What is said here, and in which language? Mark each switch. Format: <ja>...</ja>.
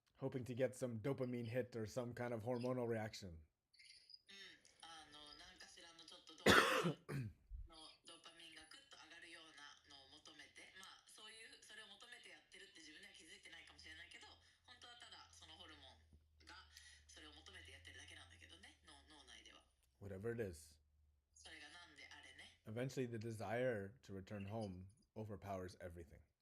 <en>hoping to get some dopamine hit or some kind of hormonal reaction.</en> <ja>なんかしらのちょっとドーパミンがグッと上がるようなのを求めて、まあそれを求めてやってるって自分では気づいてないかもしれないけど、本当はただそのホルモンがそれを求めてやってるだけなんだけどね、脳内では。</ja> <en>Whatever it is.</en> <ja>それがなんであれね。</ja> <en>Eventually, the desire to return home overpowers everything.</en>